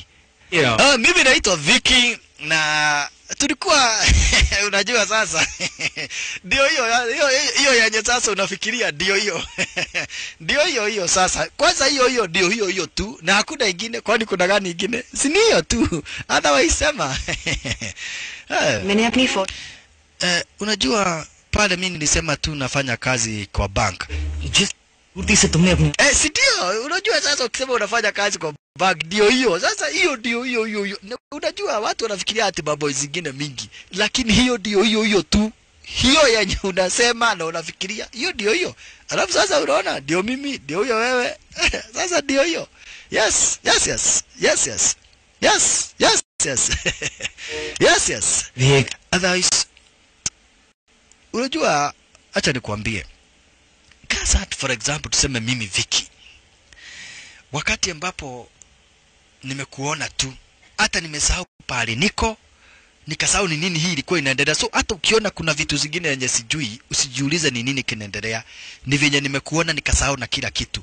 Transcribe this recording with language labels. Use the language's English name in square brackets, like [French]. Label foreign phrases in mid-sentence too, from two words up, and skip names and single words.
[Swahili] Mimi naitwa Vicky na tulikuwa unajua sasa. Ndio hiyo yenye sasa unafikiria ndio hiyo. Ndio hiyo sasa. Kwanza hiyo ndio hiyo tu na hakuna ingine, kwani kuna gani ingine? Si ni hiyo tu. Otherwise sema. [Hindi] मैंने अपनी फोटो [Swahili] unajua pale mimi nilisema tu nafanya kazi kwa bank. [Hindi] जिस पूर्ति से तुमने अपनी [Swahili] Si ndio? Unajua sasa ukisema unafanya kazi kwa bank ndio hiyo. Sasa hiyo ndio hiyo. Unajua watu wanafikiria ati mambo zingine mingi, lakini hiyo ndio hiyo tu. Hiyo yenye unasema na unafikiria hiyo ndio hiyo. Alafu sasa unaona ndio mimi, ndio huyo wewe. Sasa ndio hiyo. Yes. Otherwise, unajua acha nikwambie. Kasa [English] for example [Swahili] tuseme mimi Vicky. Wakati ambapo nimekuona tu, hata nimesahau pale niko, nikasahau ni nini hii ilikuwa inaendelea. So hata ukiona kuna vitu zingine yenye sijui, usijiulize ni nini kinaendelea. Ni venye nimekuona nikasahau na kila kitu.